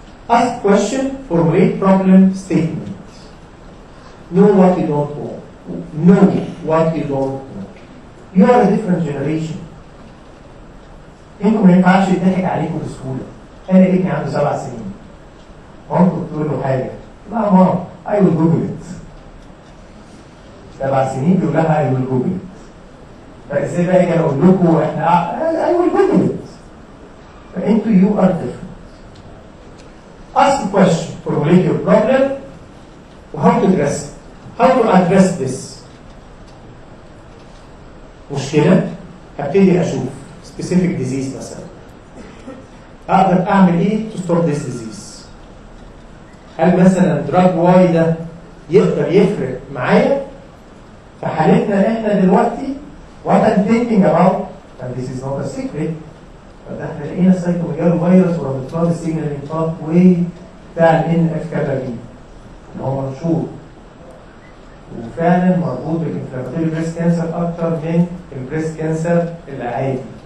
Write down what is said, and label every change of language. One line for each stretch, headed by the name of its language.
English: Ask question, formulate problem statement. Know what you don't know. Know what you don't know. You are a different generation.
Arabic: انتوا ما ينفعش يضحك عليكم بسهوله. انا ابني عنده 7 سنين. مامته بتقول له حاجه. لا ماما
English: I will Google it.
Arabic: 7 سنين بيقول لها
English: I will Google it.
Arabic: فازاي بقى اجي اقول لكم احنا
English: I will do it.
Arabic: فانتوا
English: you are different. Ask a question, formulate your problem,
Arabic: وهاو
English: to address it. How to address this؟
Arabic: مشكلة هبتدي اشوف
English: specific disease
Arabic: مثلا. اقدر اعمل ايه
English: to stop this disease؟
Arabic: هل مثلا drug Y ده يقدر يفرق معايا؟ في حالتنا احنا دلوقتي
English: what I'm thinking about and this is not a secret
Arabic: فده احنا لقينا السايتوميجالو فيروس ورابطات السيجنالينج باث واي بتاع الان اف كابا بي اللي هو مشهور وفعلا مربوط بالانفلاماتوري بريست كانسر اكتر من البريست كانسر العادي.